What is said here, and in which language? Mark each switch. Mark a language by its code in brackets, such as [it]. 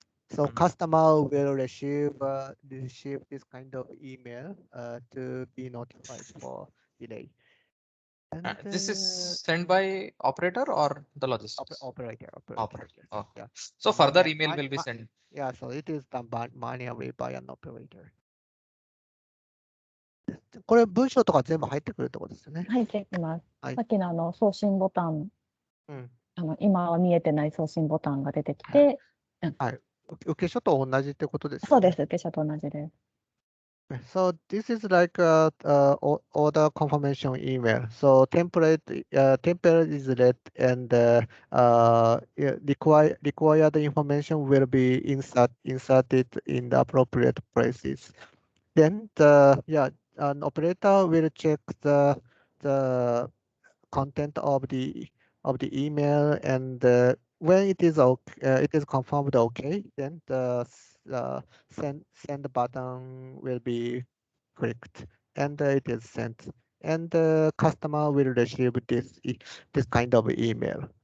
[en] So customer will receive this kind of email to be notified for delay. And This is sent by operator or the logistics? operator. Operator. Oh. Yeah. So further email will be sent. Yeah, so it is done manually by an operator. [ja] これ文章とか全部入ってくるってことですよね。入ってきます。はいさっきの送信ボタン、うん今は見えてない送信ボタンが出てきて、受け書と同じってことですよね。そうです、受け者と同じです。 [en] So this is like order confirmation email. So template is read and required information will be inserted in the appropriate places. Then an operator will check the content of the email, and when it is confirmed okay, then the send button will be clicked, and it is sent, and the customer will receive this kind of email.